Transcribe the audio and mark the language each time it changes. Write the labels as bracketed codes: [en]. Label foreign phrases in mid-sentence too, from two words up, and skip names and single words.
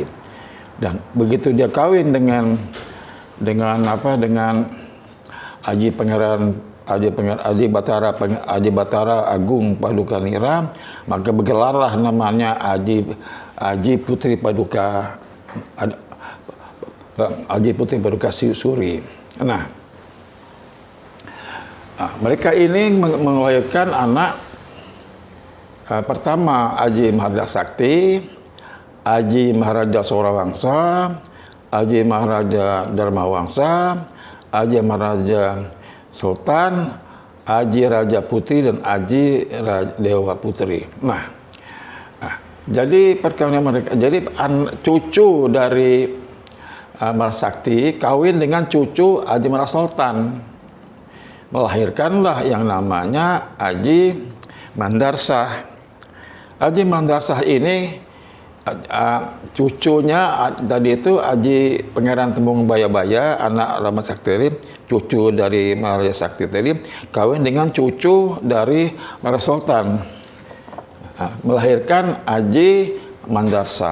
[id] Dan begitu dia kawin dengan Aji Batara Agung Padukanira, maka bergelarlah namanya Aji Putri Paduka Suri. Nah, Nah, mereka ini melahirkan anak pertama Aji Maharaja Sakti, Aji Maharaja Sorawangsa, Aji Maharaja Dharmawangsa, Aji Maharaja Sultan, Aji Raja Putri, dan Aji Dewa Putri. Nah, jadi perkawinan mereka, jadi cucu dari Maharaja Sakti kawin dengan cucu Aji Maharaja Sultan, melahirkanlah yang namanya Aji Mandarsah. Aji Mandarsah ini cucunya tadi itu Aji Pangeran Temung Bayabaya, anak Rama Sakti, cucu dari Maharaja Sakti tadi, kawin dengan cucu dari Maharaja Sultan, melahirkan Aji Mandarsah.